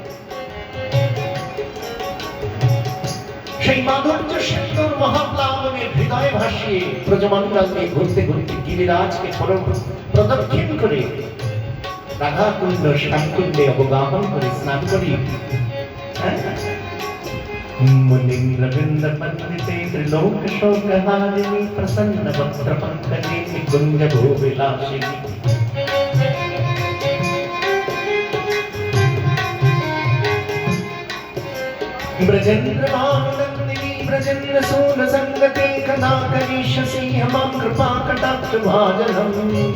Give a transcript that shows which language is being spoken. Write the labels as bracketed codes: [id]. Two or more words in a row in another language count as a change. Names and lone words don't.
[bn] সেই মাধুর্য সুন্দর মহাপ্লাবনের হৃদয়ে ভাসিয়ে ব্রজমণ্ডল নিয়ে ঘুরতে ঘুরতে গিরিরাজকে প্রদক্ষিণ করে রাধা কুণ্ড শ্যামকুণ্ডে অবগাহন করে স্নান করি। [sa] मुनीन्द्र वृंद वंदिते त्रिलोक शोकहारिणी प्रसन्न वक्त्र पंकजे निकुंज भूविलासिनी। ब्रजेन्द्र भानुनंदिनी ब्रजेन्द्र सून संगते कदा करीष्यसि मम कृपा कटाक्ष भाजनम्।